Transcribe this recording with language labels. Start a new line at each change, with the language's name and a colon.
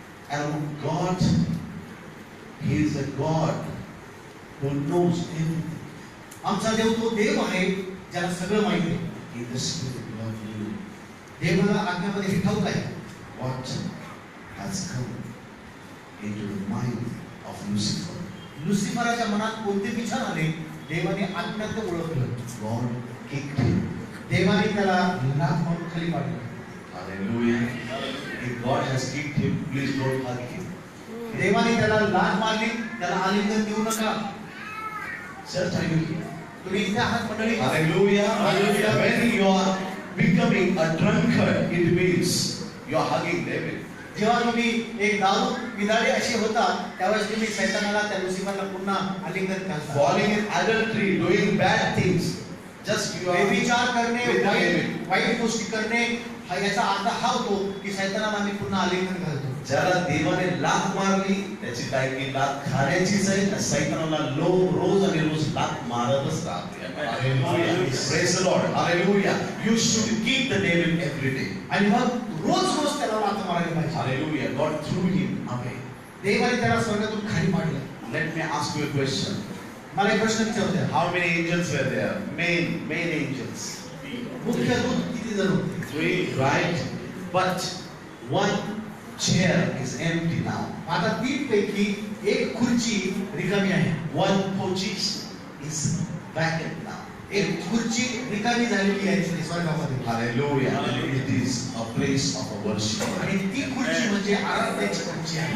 English: And God, He is a God who knows everything.
Marathi: आमचा देव तो देव आहे ज्याला सगळं माहिती आहे.
English: In the spirit, God knew
Marathi: देवाला आज्ञामध्ये हे ठाऊक आहे
English: what has come into the mind of Lucifer.
Marathi: लुसिफराच्या मनात कोणते विचार आले देवाने आज्ञात ते ओळखलं.
English: God kicked him.
Marathi: देवाने त्याला लाथ मारून खाली पाडलं.
English: Hallelujah. If God has kicked him, please don't hug him.
Marathi: देवाने त्याला लाथ मारली, त्याला आलिंगन देऊ नका.
English: Church, are you here?
Marathi: तुम्ही इथे आहात मंडळी.
English: Hallelujah. Hallelujah. When you are becoming a drunkard, it means you are hugging devil.
Marathi: जेव्हा तुम्ही एक दारू पिणारे असे होता त्यावेळेस तुम्ही शैतानाला त्या लुसिफरला पुन्हा आलिंगन घालता.
English: Falling in adultery, doing bad things. Just you are
Marathi: व्यभिचार करणे,
English: with the devil.
Marathi: वाईट गोष्टी करणे हा याचा अर्थ हा होतो की शैतानाला आम्ही पुन्हा आलिंगन घालतो. ज्याला देवाने लाथ मारली त्याची लायकी लाथ खाण्याचीच आहे. त्या सैतानाला रोज आणि रोज लाथ मारतच राहते.
English: Praise the Lord. Hallelujah. You should keep the devil every day.
Marathi: आणि मग रोज रोज त्याला लाथ मारायला पाहिजे.
English: Hallelujah. God threw him away.
Marathi: देवाने त्याला स्वर्गातून खाली पाडलं.
English: Let me ask you a question.
Marathi: मला एक प्रश्न विचारू द्या.
English: How many angels were there? Main angels.
Marathi: मुख्य दूत किती जण होते?
English: 3, right? But one chair is empty now.
Marathi: आता 3 पैकी एक खुर्ची रिकामी आहे.
English: One position is vacant now.
Marathi: एक खुर्ची रिकामी झालेली आहे स्वर्गामध्ये.
English: Hallelujah. It is a place of a worship.
Marathi: आणि ती खुर्ची म्हणजे आराधनेची खुर्ची आहे.